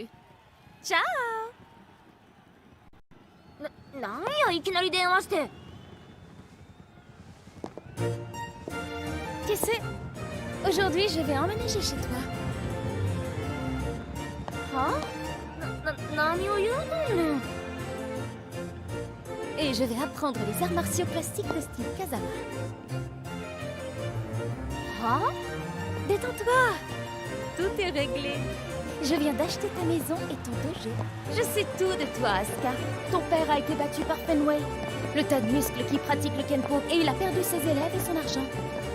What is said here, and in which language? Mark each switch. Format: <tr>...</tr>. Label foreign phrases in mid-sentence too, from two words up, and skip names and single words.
<ja>Ciao! なんやいきなり電話して。</ja> <fr>Tu sais, aujourd'hui je vais emménager chez toi.</fr> <ja>は？何を言うとんねん。</ja> <fr>Et je vais apprendre les arts martiaux plastiques de style Kazama.</fr> <ja>は？</ja> <fr>Détends-toi. Tout est réglé. Je viens d'acheter ta maison et ton dojo. Je sais tout de toi, Asuka. Ton père a été battu par Fenway, le tas de muscles qui pratique le Kenpo, et il a perdu ses élèves et son argent.</fr>